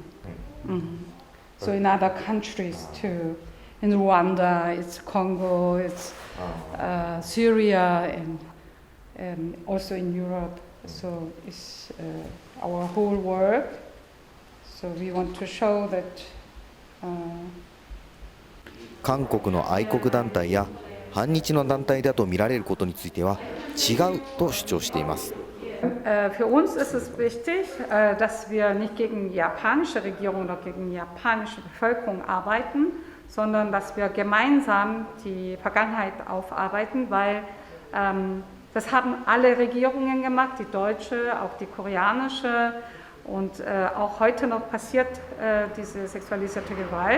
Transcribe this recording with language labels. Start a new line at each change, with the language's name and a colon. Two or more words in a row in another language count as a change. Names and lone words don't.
English: So in other countries too, in Rwanda, it's Congo, it's Syria, and also in Europe. So it's our whole work. So we want to show that.
Japanese: 韓国の愛国団体や反日の団体だと見られることについては違うと主張しています。
German: Für uns ist es wichtig, dass wir nicht gegen die japanische Regierung oder gegen die japanische Bevölkerung arbeiten, sondern dass wir gemeinsam die Vergangenheit aufarbeiten, weil das haben alle Regierungen gemacht, die deutsche, auch die koreanische, und auch heute noch passiert diese sexualisierte Gewalt.